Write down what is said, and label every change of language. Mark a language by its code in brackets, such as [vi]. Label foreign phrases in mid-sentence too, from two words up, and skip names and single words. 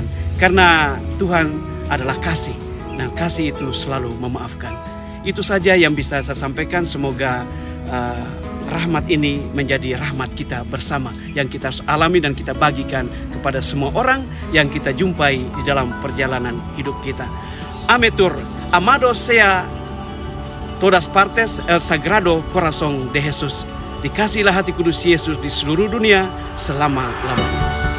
[id] Karena Tuhan adalah kasih, dan kasih itu selalu memaafkan. Itu saja yang bisa saya sampaikan. Semoga rahmat ini menjadi rahmat kita bersama, yang kita alami dan kita bagikan kepada semua orang yang kita jumpai di dalam perjalanan hidup kita. [la] Ametur, [es] amado sea todas partes el sagrado corazón de Jesús. [id] Dikasihilah hati kudus Yesus di seluruh dunia selama-lamanya.